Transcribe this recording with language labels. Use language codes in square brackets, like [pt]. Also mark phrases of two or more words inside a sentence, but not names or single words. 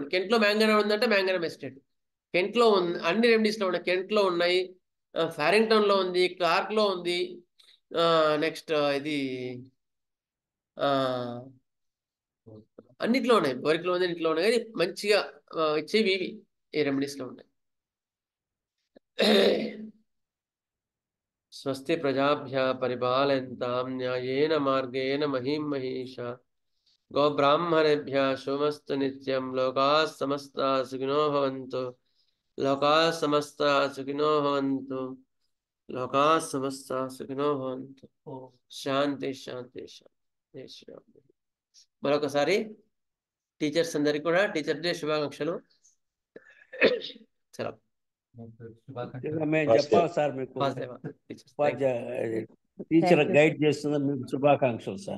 [te] కెంట్లో మ్యాంగనం ఉందంటే మ్యాంగనం ఎస్టేట్. కెంట్లో ఉంది, అన్ని రెమెడీస్లో ఉన్నాయి. కెంట్లో ఉన్నాయి, ఫారింగ్టన్లో ఉంది, క్లార్క్లో ఉంది, నెక్స్ట్ ఇది అన్నిట్లో ఉన్నాయి. బోరిక్లో ఉంది, ఇంట్లో ఉన్నాయి. కానీ మంచిగా ఇచ్చేవి ఇవి ఈ రెమెడీస్లో ఉన్నాయి. [sa] స్వస్తి ప్రజాభ్య పరిపాలయంతాం న్యాయేన మార్గేణ మహిం మహిషా గోబ్రాహ్మణేభ్య శుభమస్తు నిత్యం. లోకాః సమస్తాః సుఖినో భవంతు. లోకాః సమస్తాః సుఖినో భవంతు. లోకాః సమస్తాః సుఖినో భవంతు. శాంతి శాంతి శాంతి. [te] మరొకసారి టీచర్స్ అందరికీ కూడా [en] Teacher Day [te] శుభాకాంక్షలు. చలో, మేము చెప్పాలి సార్, మీకు [en] teacher guide [te] చేస్తుంది, మీకు శుభాకాంక్షలు సార్.